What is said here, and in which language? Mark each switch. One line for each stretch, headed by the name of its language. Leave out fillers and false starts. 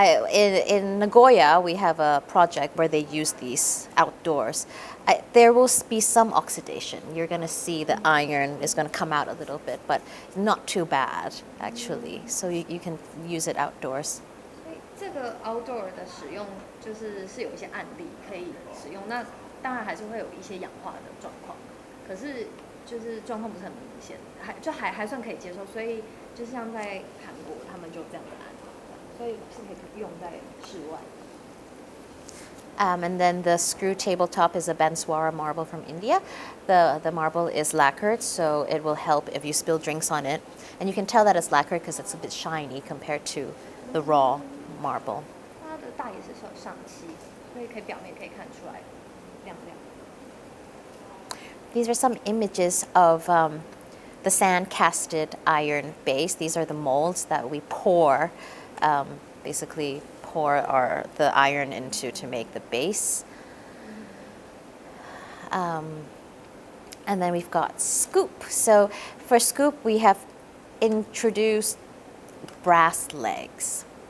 English: In Nagoya, we have a project where they use these outdoors. There will be some oxidation. You're going to see the iron is going to come out a little bit, but not too bad, actually. So you can use it outdoors.
Chinese: 所以这个 outdoor 的使用是有一些案例可以使用，那当然还是会有一些氧化的状况，可是就是状况不是很明显，还算可以接受，所以就像在韩国他们就这样的案例，所以是可以用在室外。
English: And then the screw tabletop is a Banswara marble from India. The marble is lacquered, so it will help if you spill drinks on it. And you can tell that it's lacquered because it's a bit shiny compared to the raw marble.
Chinese: 它的大也是上漆，所以表面可以看出来亮亮。
English: These are some images of the sand-casted iron base. These are the molds that we pour, basically pour the iron into to make the base. And then we've got scoop. So for scoop, we have introduced brass legs.